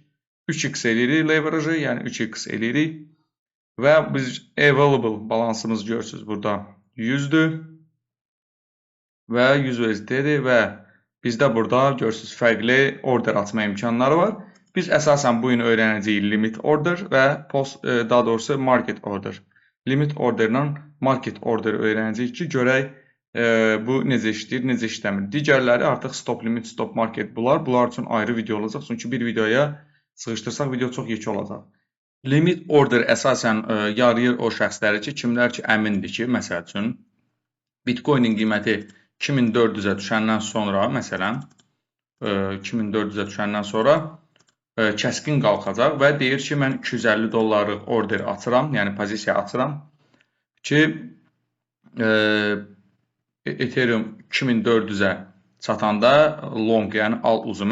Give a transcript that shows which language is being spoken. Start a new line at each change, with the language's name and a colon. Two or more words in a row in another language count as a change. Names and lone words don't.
Azerbaijani: 3x eləyirik leverage, yəni 3x eləyirik və biz available balansımız görürsünüz burada 100-dür və 100 USD-dir və bizdə burada görürsünüz fərqli order açma imkanları var. Biz əsasən bu gün öyrənəcəyik
English: limit order
Azerbaijani: və daha doğrusu
English: market order. Limit order
Azerbaijani: ilə
English: market order
Azerbaijani: öyrənəcəyik ki, görək bu necə işləyir, necə işləmir. Digərləri artıq
English: stop limit, stop market
Azerbaijani: bunlar üçün ayrı video olacaq. Çünki bir videoya sıxışdırsaq video çox yekə olacaq.
English: Limit order
Azerbaijani: əsasən yarayır o şəxsləri ki, kimlər ki əmindir ki, məsəl üçün Bitcoin-in qiyməti 2400-ə düşəndən sonra, məsələn 2400-ə düşəndən sonra kəskin qalxacaq və deyir ki, mən 250 dollarlıq order açıram, yəni pozisiya açıram ki, Ethereum 2400-ə çatanda long, yəni al uzun.